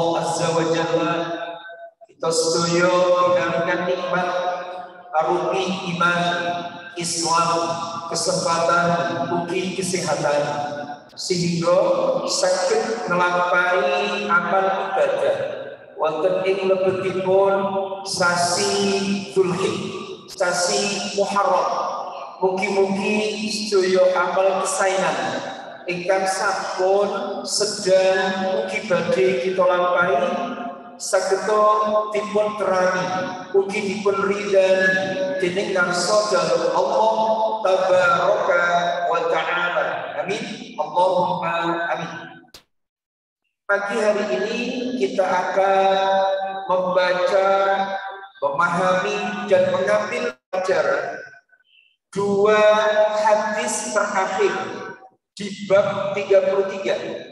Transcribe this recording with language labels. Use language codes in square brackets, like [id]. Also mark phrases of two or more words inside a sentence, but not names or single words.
[ar] عز وجل [jv] kita sedaya pinangan nikmat arupi iman Islam kesempatan ugi kesehatan sehingga saged nglampahi amal ibadah wonten ing lebetipun sasi Dzulhijjah sasi Muharram. Mugi-mugi sedaya amal kesaenan ingkang sampun sedang mugi badhe kita lampahi sageta dipun terangi ugi dipun ridani dening ngarsa dalem [ar] الله تبارك وتعالى. آمين. اللهم آمين. [id] Pagi hari ini kita akan membaca, memahami dan mengambil pelajaran dua hadis terakhir di bab 33.